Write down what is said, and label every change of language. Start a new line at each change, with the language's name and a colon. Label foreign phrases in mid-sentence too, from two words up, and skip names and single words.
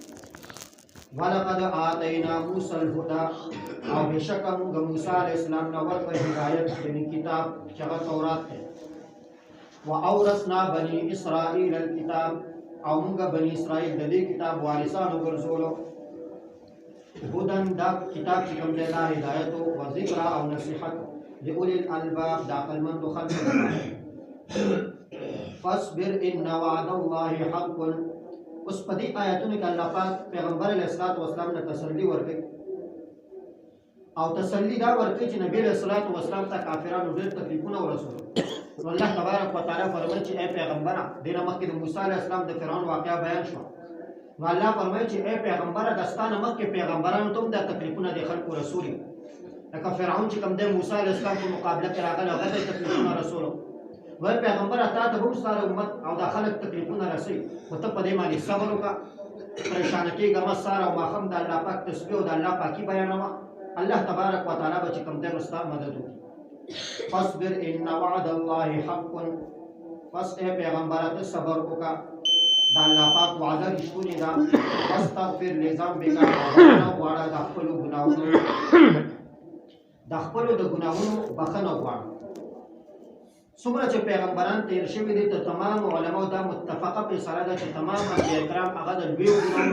Arabic: ولقد آتینا موسی الهدى
Pashto: او بشک موږ موسی
Arabic: علیه السلام
Pashto: نه ورکړ هدایت یعنې کتاب چې هغه تورات دی
Arabic: واورثنا بني اسرائیل الکتاب
Pashto: او موږ بني اسرائیل د دې کتاب وارثان وګرځولو هدن دا کتاب چې کوم دی دا هدایت او ذکر او نصیحت
Arabic: لأولی الالباب
Pashto: د عقلمندو خلکو
Arabic: فاصبر ان وعد الله حق
Pashto: اوس په دې آیاتونو کې الله پاک پیغمبر
Arabic: علیه الصلاۃ والسلام
Pashto: ته تسلی ورکړي او تسلی دا ورکړي چې نبی
Arabic: علیه الصلاۃ والسلام
Pashto: ته کافرانو ډېر تکلیفونه ورسول نو الله
Arabic: تبارک وتعالی
Pashto: فرمایي چې اے پیغمبره دې نه مخکې د موسی
Arabic: علیه السلام
Pashto: د فرعون واقعه بیان شوه نو الله فرمایي چې اے پیغمبره د ستا نه مخکې پیغمبرانو ته هم دا تکلیفونه د خلکو رسولي لکه فرعون چې کوم دی موسی
Arabic: علیه السلام
Pashto: په مقابله کې راغلی هغه ته تکلیفونه رسولو وای پیغمبره تا ته هم ستاره امت او دا خلک تکلیفونه رسوي خو ته په دې باندې صبر وکړه پریشانه کېږه مه سهار او ماښام د الله پاک تسبیح او د الله پاکي بیانوه الله
Arabic: تبارک وتعالی
Pashto: به چې کوم دی نو ستا مدد وکړي
Arabic: فاصبر ان وعد الله حق
Pashto: پس ای پیغمبره ته صبر وکړه د الله پاک وعده رښتونې ده
Arabic: واستغفر لذنبک
Pashto: بخښنه وغواړه د خپلو ګناهونو د ګناهونو بخښنه وغواړه څومره چې پیغمبران تیر شوي دي ته تمام علماو دا متفقه فیصله ده چې تمام انبیا کرام هغه د لویو ګناهونو